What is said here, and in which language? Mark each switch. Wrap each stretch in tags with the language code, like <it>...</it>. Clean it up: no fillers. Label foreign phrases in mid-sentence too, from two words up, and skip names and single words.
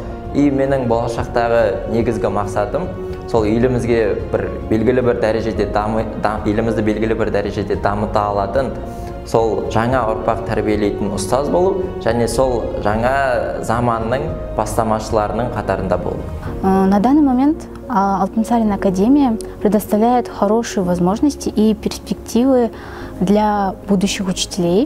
<kk>И менің болашақтағы негізгі мақсатым сол елімізге белгілі бір дәрежеде дамыта алатын сол жаңа ұрпақ тәрбиелейтін ұстаз болу, және сол жаңа заманның бастамашыларының қатарында болу.</kk> <ru>На данный момент Алтынсарин академия предоставляет хорошие возможности и перспективы для будущих учителей.</ru>